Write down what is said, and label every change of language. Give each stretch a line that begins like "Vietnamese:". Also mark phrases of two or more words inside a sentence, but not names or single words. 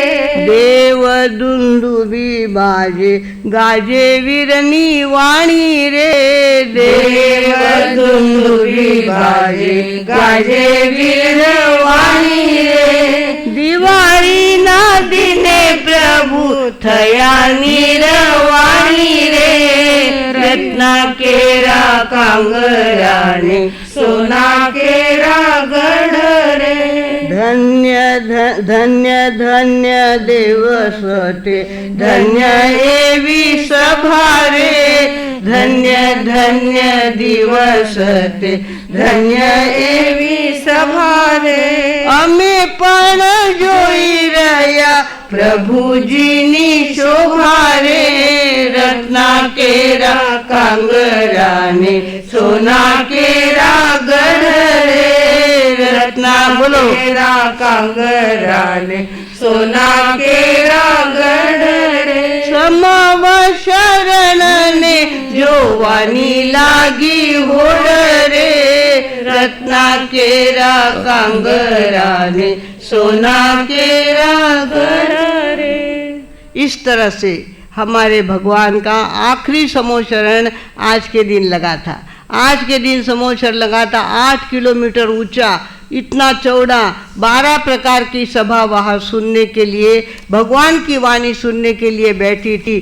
Gujarati: દેવ દુંદુભી બાજે ગાજે વીરની વાણી રે, દેવ દુંદુભી બાજે ગાજે વીર વાણી રે। દિવાળી ના દિને પ્રભુ થયા નિર્વાણી રે, રત્ના કેરા કાંગરા ને સોના કેરા ગઢ રે। ધન્ય ધન્ય ધન્ય દિવસ તે, ધન્ય એવી સભા રે। ધન્ય ધન્ય દિવસ તે, ધન્ય એવી સભા રે। અમે પણ જોઈ રહ્યા પ્રભુજીની શોભા રે। રત્ના કેરા કાંગરાને, સોના કેરા ગઢ રે। રત્ના બોલો કેરા કાંગરાને, સોના કેરા ગઢ રે। સમવ શરણ ને જો વાણી લાગી હોડ રે। રત્ના કેરા કાંગરાને, સોના કેરા ગઢ રે।
Hindi: इस तरह से हमारे भगवान का आखिरी समोशरण आज के दिन लगा था। आज के दिन समोशर लगा था 8 किलोमीटर ऊंचा, इतना चौड़ा। 12 प्रकार की सभा वहाँ सुनने के लिए, भगवान की वाणी सुनने के लिए बैठी थी।